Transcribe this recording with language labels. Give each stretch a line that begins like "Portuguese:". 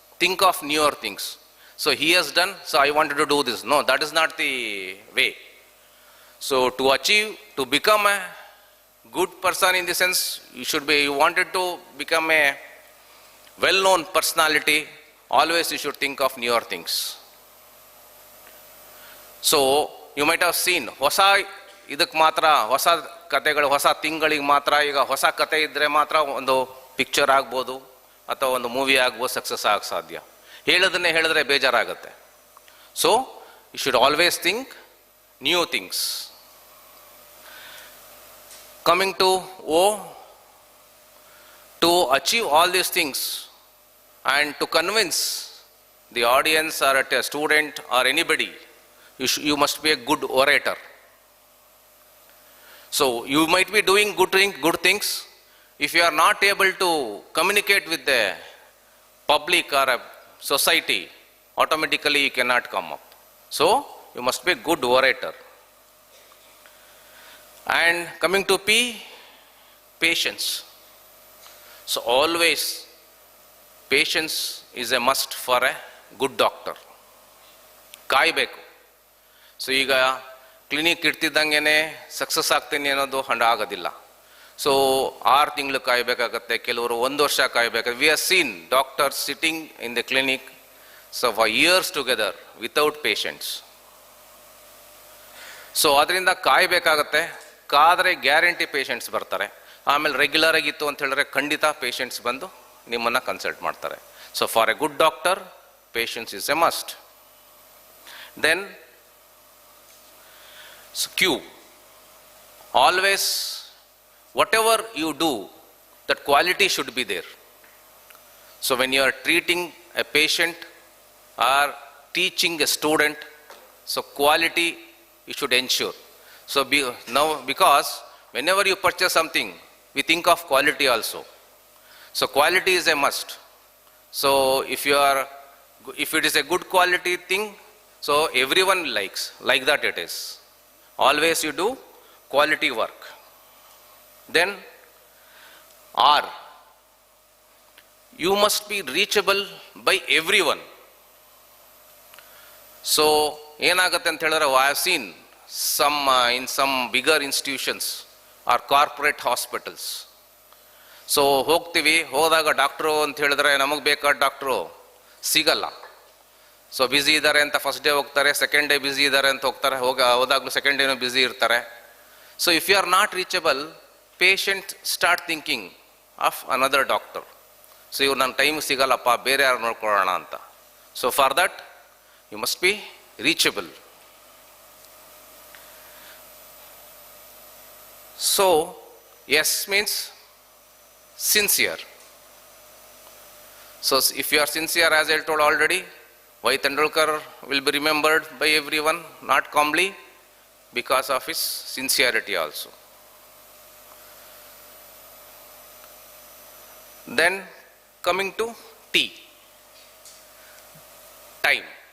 English: Think of newer things. So he has done, so I wanted to do this. No, that is not the way. So to achieve, to become a good person in the sense, you wanted to become a well-known personality, always you should think of newer things. So you might have seen,
Kannada: ಹೊಸ ಇದಕ್ಕೆ ಮಾತ್ರ ಹೊಸ ಕತೆಗಳು ಹೊಸ ತಿಂಗಳಿಗೆ ಮಾತ್ರ ಈಗ ಹೊಸ ಕತೆ ಇದ್ದರೆ ಮಾತ್ರ ಒಂದು ಪಿಕ್ಚರ್ ಆಗ್ಬೋದು ಅಥವಾ ಒಂದು ಮೂವಿ ಆಗ್ಬೋದು, ಸಕ್ಸಸ್ ಆಗ ಸಾಧ್ಯ. ಹೇಳೋದನ್ನೇ ಹೇಳಿದ್ರೆ ಬೇಜಾರಾಗುತ್ತೆ.
English: So you should always think new things. Coming to O, to achieve all these things and to convince the audience or a student or anybody, you must be a good orator. So you might be doing good things. If you are not able to communicate with the public or a society, automatically you cannot come up. So you must be a good orator. And coming to P, patience. So always patience is a must for a good doctor.
Kannada: ಕಾಯಬೇಕು. So ಈಗ clinic ಇಡ್ತಿದ್ದಂಗೆ success ಆಗ್ತೀನಿ ಅನ್ನೋದು ಆಗೋದಿಲ್ಲ. So 6 ತಿಂಗಳು ಕಾಯಬೇಕಾಗತ್ತೆ, ಕೆಲವರು 1 ವರ್ಷ ಕಾಯಬೇಕಾಗುತ್ತೆ.
English: We are seen doctors sitting in the clinic so for years together without patients.
Kannada: So ಅದರಿಂದ ಕಾಯಬೇಕಾಗತ್ತೆ. ಕಾದರೆ guarantee patients ಬರ್ತಾರೆ. ಆಮೇಲೆ ರೆಗ್ಯುಲರ್ ಆಗಿತ್ತು ಅಂತ ಹೇಳಿದ್ರೆ ಖಂಡಿತ ಪೇಷಂಟ್ಸ್ ಬಂದು ನಿಮ್ಮನ್ನು ಕನ್ಸಲ್ಟ್ ಮಾಡ್ತಾರೆ.
English: So for a good doctor, patience is a must. Then Q, always whatever you do, that quality should be there. So when you are treating a patient or teaching a student, so quality you should ensure. So now because whenever you purchase something, we think of quality also. So quality is a must. So if it is a good quality thing, so everyone likes, like that it is. Always you do quality work. Then R, you must be reachable by everyone. So
Kannada: ಏನಾಗುತ್ತೆ ಅಂತ ಹೇಳಿದ್ರೆ,
English: I have seen in some bigger institutions or corporate hospitals.
Kannada: So ಹೋದಾಗ doctor ಅಂತ ಹೇಳಿದ್ರೆ ನಮಗೆ ಬೇಕಾದ doctor ಸಿಗಲ್ಲ. So busy ಇದ್ದಾರೆ ಅಂತ ಫಸ್ಟ್ ಡೇ ಹೋಗ್ತಾರೆ, ಸೆಕೆಂಡ್ ಡೇ ಬ್ಯುಸಿ ಇದ್ದಾರೆ ಅಂತ ಹೋಗ್ತಾರೆ, ಹೋದಾಗಲೂ ಸೆಕೆಂಡ್ ಡೇನೂ ಬ್ಯುಸಿ ಇರ್ತಾರೆ.
English: So if you are not reachable, patient start thinking of another doctor.
Kannada: So ಇವ್ರು ನನ್ನ ಟೈಮ್ ಸಿಗಲ್ಲಪ್ಪ, ಬೇರೆ ಯಾರು ನೋಡ್ಕೊಳ್ಳೋಣ ಅಂತ.
English: So for that you must be reachable. So S means sincere. So if you are sincere, as I told already, why Tendulkar will be remembered by everyone, not calmly, because of his sincerity also. Then coming to T, time.